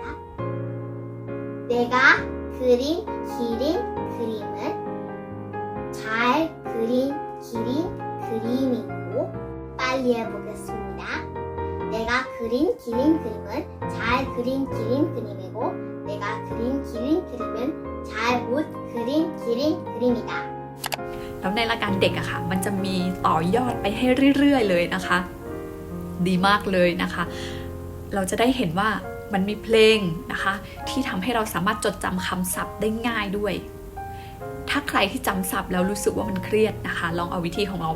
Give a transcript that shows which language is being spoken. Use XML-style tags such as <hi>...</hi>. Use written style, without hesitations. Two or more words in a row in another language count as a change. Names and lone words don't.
<ko>내가 기린 그림은 잘 기린 그림이고 빨리 해보겠습니다. 내가 기린 그림은 잘 기린 그림이고 내가 기린 그림은 잘 못 기린 그림이다.</ko> <th>แล้วในรายการเด็กอะค่ะมันจะมีต่อยอดไปให้เรื่อยๆเลยนะคะดีมากเลยนะคะเราจะได้เห็นว่ามันมีเพลงนะคะที่ทำ ให้เราสามารถจดจำคำศัพท์ได้ง่ายด้วยถ้าใครที่จำศัพท์แล้วรู้สึกว่ามันเครียดนะคะลองเอาวิธีของเราไป</th>